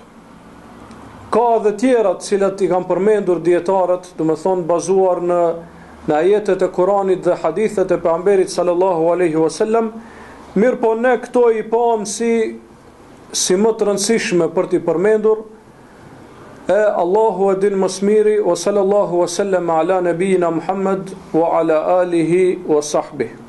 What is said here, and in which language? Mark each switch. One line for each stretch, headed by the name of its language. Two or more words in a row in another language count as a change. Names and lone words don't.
Albanian: Ka dhe tjera të cilat i kam përmendur dietarët, do të thonë bazuar në ajetet e Kuranit dhe hadithet e pejgamberit
Arabic: صلى الله عليه وسلم.
Albanian: Mirë po ne këto i pam si më të rëndësishme për t'i përmendur, e Allahu e din më së miri,
Arabic: وصلى الله وسلم على نبينا محمد وعلى آله وصحبه.